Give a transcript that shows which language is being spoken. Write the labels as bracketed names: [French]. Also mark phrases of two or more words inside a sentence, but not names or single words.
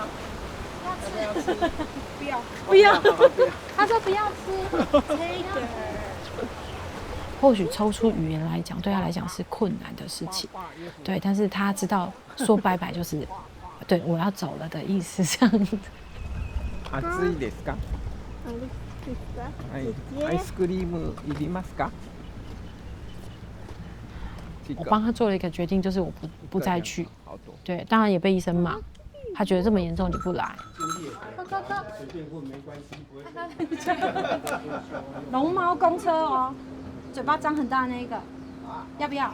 [Chinese] 要不要吃？不要，他说不要吃。或许抽出语言来讲，对他来讲是困难的事情，对，但是他知道说拜拜就是对我要走了的意思，这样子。 [Japanese] 暑いですか？アイスクリームいりますか？ [Chinese] 我帮他做了一个决定，就是我不再去。对，当然也被医生骂，他觉得这么严重你不来。龙猫公车哦，嘴巴张很大那个，要不要？